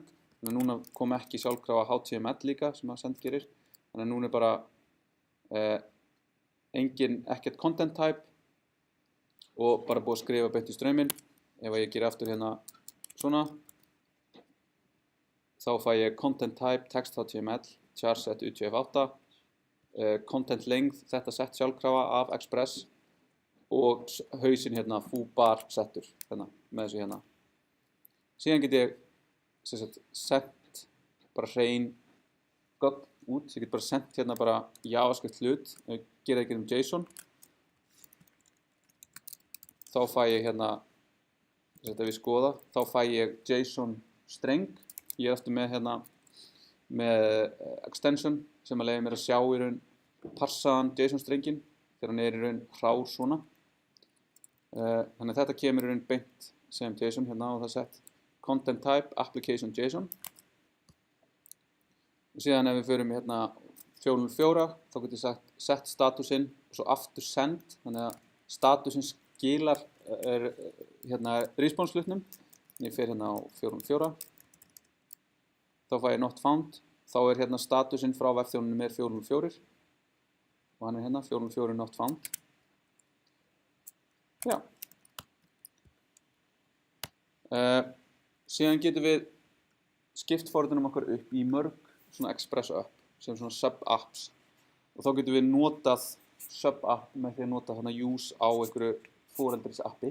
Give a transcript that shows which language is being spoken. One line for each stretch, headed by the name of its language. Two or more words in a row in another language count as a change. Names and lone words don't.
Icelandic: Þannig að núna kom ekki sjálfkrafa HTML líka sem að send gerir. Þannig að núna er bara ekkert
English: content type
Icelandic: og bara búið að skrifa beint í ströyminn. Ef ég gerir aftur hérna svona, þá fæ ég
English: content type, text HTML, char set UTF-8, content length,
Icelandic: þetta sett sjálfkrafa af Express og hausinn hérna foo bar settur hérna, með þessu hérna. Síðan get ég sent bara hrein gögn út, ég get bara sent hérna bara JavaScript hlut, ef ég gera ekki JSON, þá fæ ég hérna ef við skoða, þá fæ ég JSON streng, ég er eftir með hérna með extension sem að leyfa mér að sjá í raun parsaðan JSON strengin þegar hann er í raun hrár svona. Þannig að þetta kemur í raun beint sem JSON hérna og það sett
English: content type application JSON.
Icelandic: Og síðan ef við förum hérna 404 þá getur ég sett statusinn og svo aftur send, þannig að statusinn skilar hérna response hlutnum. Ég fer hérna á 404, þá fæ ég
English: not found,
Icelandic: þá er hérna statusinn frá vefþjónunum er 404 og hann er hérna 404
English: not found.
Icelandic: Já. Síðan getum við skipt forritunum okkar upp í mörg svona Express app sem svona sub-apps og þá getum við notað sub-app með því að nota hérna use á einhverju foreldris appi.